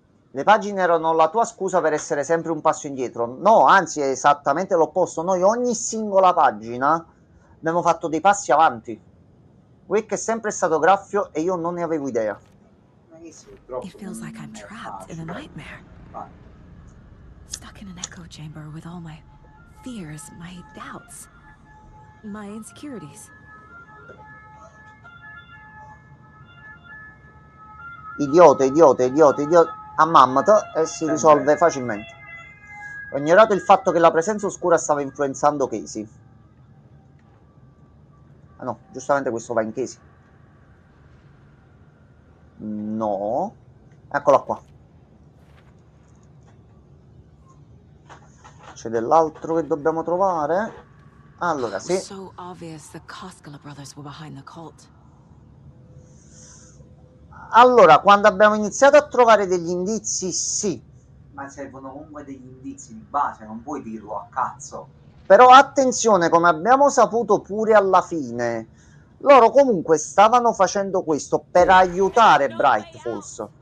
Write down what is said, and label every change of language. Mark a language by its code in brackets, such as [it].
[it] Le pagine erano la tua scusa per essere sempre un passo indietro. No, anzi è esattamente l'opposto. Noi ogni singola pagina abbiamo fatto dei passi avanti. Wake è sempre stato Graffio e io non ne avevo idea. [en] It feels like I'm trapped in a nightmare. Stuck in an echo chamber with all my fears, my doubts, my insecurities. [it] Idiota, idiota, idiota, idiota. A Mammoth e si risolve facilmente. Ho ignorato il fatto che la presenza oscura stava influenzando Casey. Ah no, giustamente questo va in Casey. No. Eccola qua. C'è dell'altro che dobbiamo trovare. Allora, sì. [en] So obvious the Koskela brothers were behind the cult. [it] Allora, quando abbiamo iniziato a trovare degli indizi, sì. Ma servono comunque degli indizi di base, non puoi dirlo a cazzo. Però attenzione, come abbiamo saputo pure alla fine, loro comunque stavano facendo questo per aiutare Bright Falls.